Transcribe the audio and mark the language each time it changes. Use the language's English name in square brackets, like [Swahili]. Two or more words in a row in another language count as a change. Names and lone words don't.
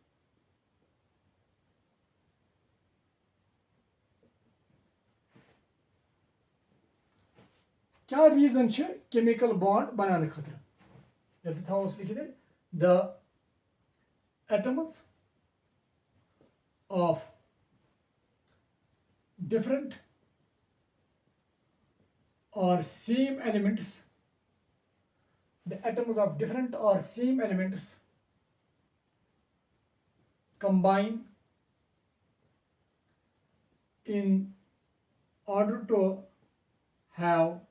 [Kashmiri] کیاہ ریٖزن چھِ کیمِکل بانڈ بناونہٕ خٲطرٕ ییٚتہِ تھاووس لیکھِتھ [English] the atoms of different or same elements the atoms of different or same elements combine in order to have